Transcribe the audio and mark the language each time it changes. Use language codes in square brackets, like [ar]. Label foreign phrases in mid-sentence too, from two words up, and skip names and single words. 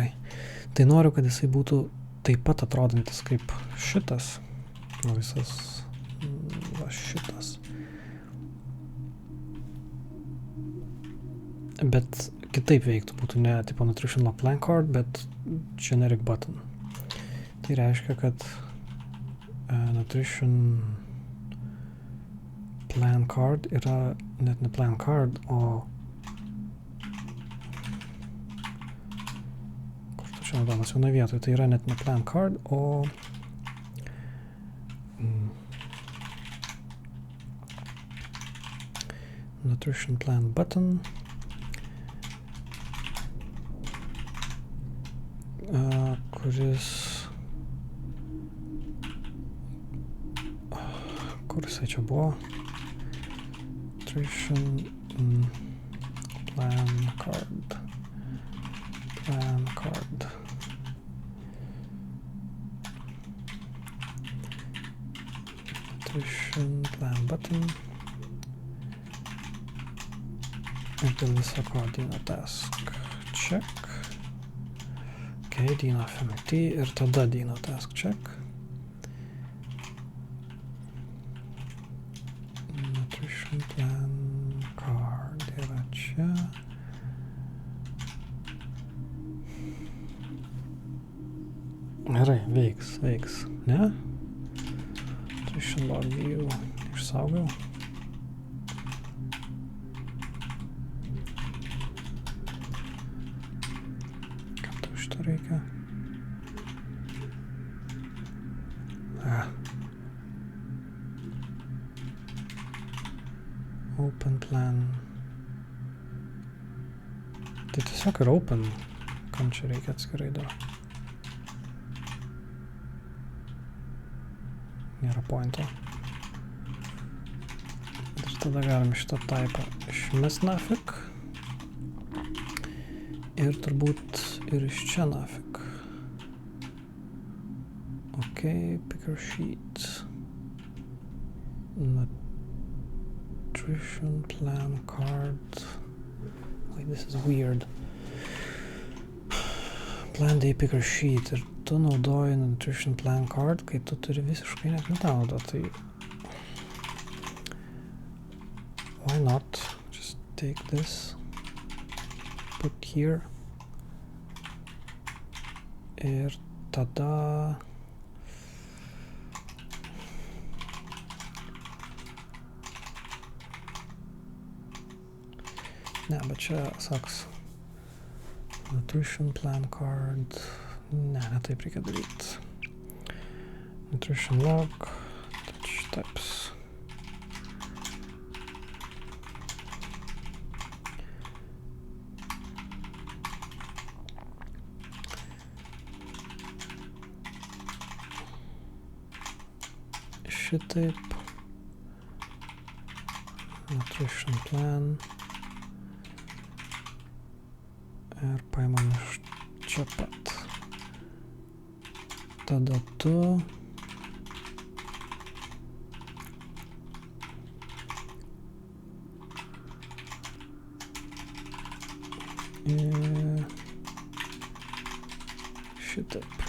[lt] Tai noriu, kad jisai būtų taip pat atrodantis kaip šitas, visas va šitas. Bet kitaip veiktų, būtų ne tipo [en] nutrition plan card, [lt] bet [en] generic button. [lt] Tai reiškia, kad [en] nutrition plan card [lt] yra net ne [en] plan card, [lt] o kur tu čia naudojamas vienoje vietoje, tai yra net ne [en] plan card, [lt] o [en] nutrition plan button. [lt] Kuris kur jisai čia buvo? [en] Nutrition plan card. Nutrition plan button. [lt] Ir dėl viso ko Dino task check. Dino FMT ir tada Dino task check. [en] Nutrition plan card [lt] yra čia. Gerai, veiks, ne? [en] Nutrition log view [lt] išsaugau. Reikia. [en] Open plan. [lt] Tai tiesiog yra open. Kam čia reikia atskirai dar? Nėra pointo. Ir tada galim šitą typą išmest nafik. Ir turbūt ir iš čia nafik. [en] Ok, picker sheet. Nutrition plan card. Wait, this is weird. Plan day picker sheet. [lt] Ir tu naudoji [en] nutrition plan card, [lt] kai tu turi visiškai net nenaudoti. [en] Why not? Just take this. Put here. [lt] Ir tada ne, bet čia saks [en] nutrition plan card. [lt] Ne, taip reikia daryti. [en] Nutrition log, touch types. [lt] Šitaip. [en] Nutrition plan. [lt] Ir paimam iš čia pat. Tada tu. Ir šitaip.